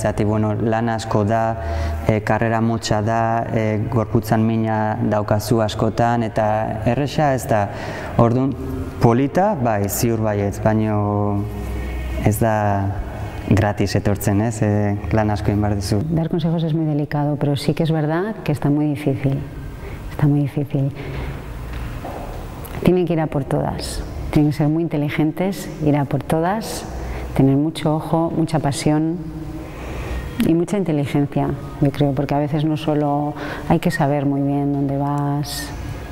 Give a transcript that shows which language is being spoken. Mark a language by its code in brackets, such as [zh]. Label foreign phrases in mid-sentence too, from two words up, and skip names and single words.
[eu] Zerati lan asko da, karrera motxa da, gorputzan mina daukazu askotan eta erresa ez da. Orduan, polita, ziur baietz, baina ez da gratis etortzen, lan asko egin behar duzu. [es] Dar consejos es muy delicado, pero sí que es verdad que está muy difícil. Está muy difícil. Tienen que ir a por todas. Tienen que ser muy inteligentes, ir a por todas, tener mucho ojo, mucha pasión y mucha inteligencia, yo creo, porque a veces no solo hay que saber muy bien dónde vas,